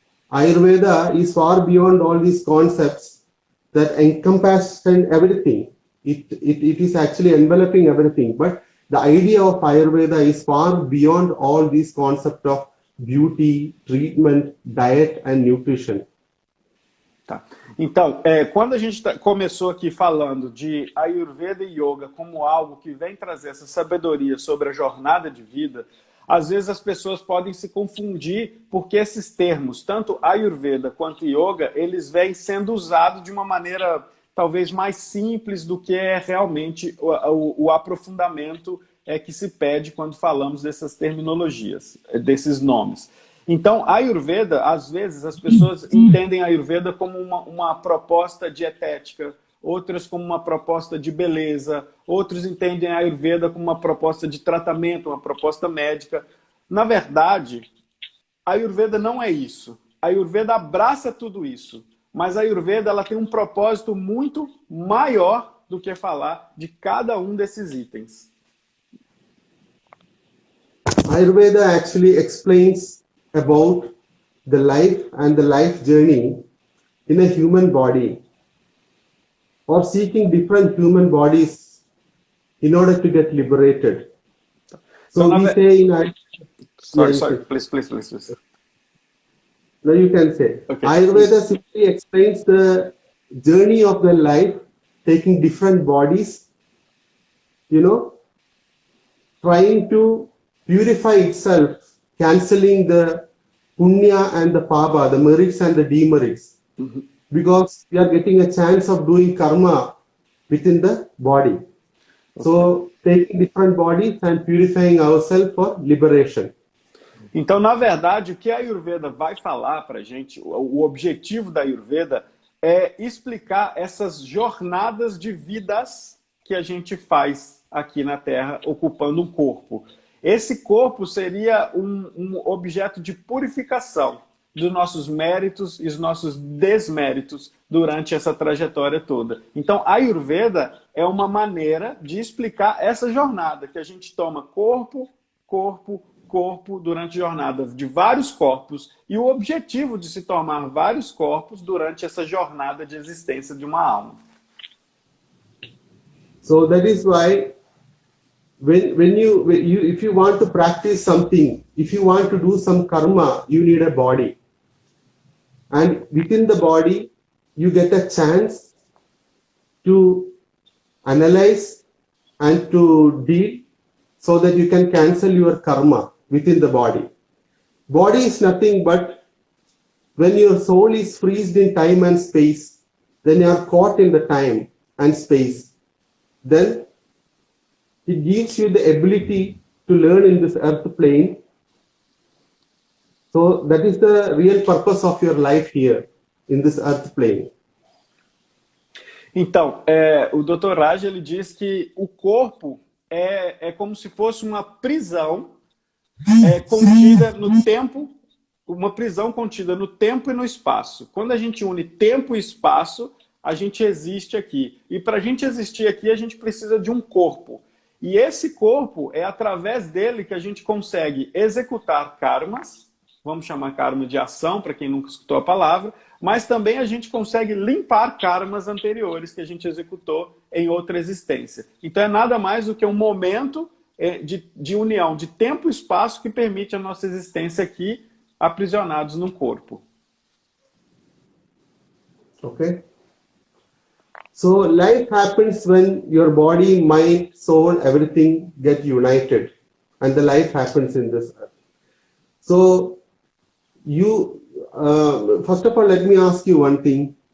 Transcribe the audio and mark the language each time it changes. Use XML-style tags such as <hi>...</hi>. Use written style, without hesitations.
<en>Ayurveda is far beyond all these concepts that encompass everything. It is actually enveloping everything. But the idea of Ayurveda is far beyond all these concepts of beauty, treatment, diet and nutrition.</en> <pt>Tá. Então, quando a gente começou aqui falando de Ayurveda e Yoga como algo que vem trazer essa sabedoria sobre a jornada de vida, às vezes as pessoas podem se confundir porque esses termos, tanto Ayurveda quanto Yoga, eles vêm sendo usados de uma maneira talvez mais simples do que é realmente o aprofundamento que se pede quando falamos dessas terminologias, desses nomes. Então, a Ayurveda, às vezes, as pessoas entendem a Ayurveda como uma proposta dietética, outras como uma proposta de beleza, outros entendem a Ayurveda como uma proposta de tratamento, uma proposta médica. Na verdade, a Ayurveda não é isso. A Ayurveda abraça tudo isso, mas a Ayurveda ela tem um propósito muito maior do que falar de cada um desses itens.</pt> <en>Ayurveda actually explains about the life and the life journey in a human body, or seeking different human bodies in order to get liberated. So we say in Sorry, please. No, you can say. Okay. Ayurveda simply explains the journey of the life, taking different bodies, trying to purify itself, cancelling the punya and the papa, the merits and the demerits. because we are getting a chance of doing karma within the body. So, taking different bodies and purifying ourselves for liberation.</en> <pt>Então, na verdade, o que a Ayurveda vai falar para a gente, o objetivo da Ayurveda é explicar essas jornadas de vidas que a gente faz aqui na Terra, ocupando um corpo. Esse corpo seria um objeto de purificação dos nossos méritos e os nossos desméritos durante essa trajetória toda. Então, a Ayurveda é uma maneira de explicar essa jornada, que a gente toma corpo, corpo, corpo durante jornadas de vários corpos e o objetivo de se tomar vários corpos durante essa jornada de existência de uma alma.</pt> <en>So that is why if you want to practice something, if you want to do some karma, you need a body. And within the body, you get a chance to analyze and to deal so that you can cancel your karma within the body. Body is nothing but when your soul is freezed in time and space, then you are caught in the time and space. Then it gives you the ability to learn in this earth plane. So that is the real purpose of your life here in this earth plane.</en> <pt>Então, o Dr. Raj ele diz que o corpo é como se fosse uma prisão contida no tempo, uma prisão contida no tempo e no espaço. Quando a gente une tempo e espaço, a gente existe aqui. E para a gente existir aqui, a gente precisa de um corpo. E esse corpo é através dele que a gente consegue executar karmas, vamos chamar karma de ação, para quem nunca escutou a palavra, mas também a gente consegue limpar karmas anteriores que a gente executou em outra existência. Então é nada mais do que um momento de união de tempo e espaço que permite a nossa existência aqui, aprisionados num corpo.</pt> <en>Okay. So life happens when your body, mind, soul, everything get united, and the life happens in this earth. So you, first of all, let me ask you one thing.</en>